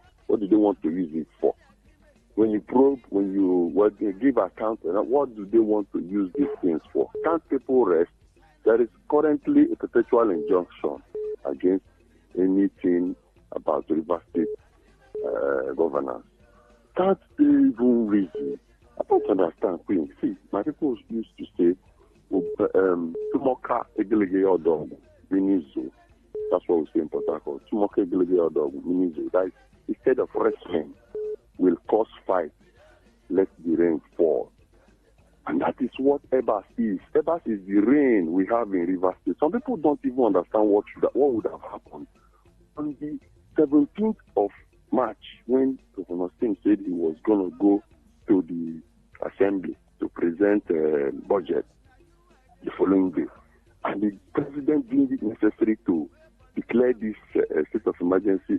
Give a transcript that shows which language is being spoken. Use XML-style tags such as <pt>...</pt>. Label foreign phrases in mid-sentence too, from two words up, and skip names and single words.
<en>What do they want to use it for? When you probe, when you give account, what do they want to use these things for? Can't people rest? There is currently a perpetual injunction against anything about River State governance. Can't they even reason? I don't understand, Queen. See, my people used to say, Tumoka egelege odog minizo. That's what we say in Port Harcourt. Tumoka egelege odog minizo. That is, instead of wrestling, will cause fight. Let the rain fall. And that is what EBAS is. EBAS is the rain we have in River State. Some people don't even understand what would have happened. On the 17th of March, when Governor Singh said he was going to go to the assembly to present a budget the following day, and the president deemed it necessary to declare this state of emergency.</en>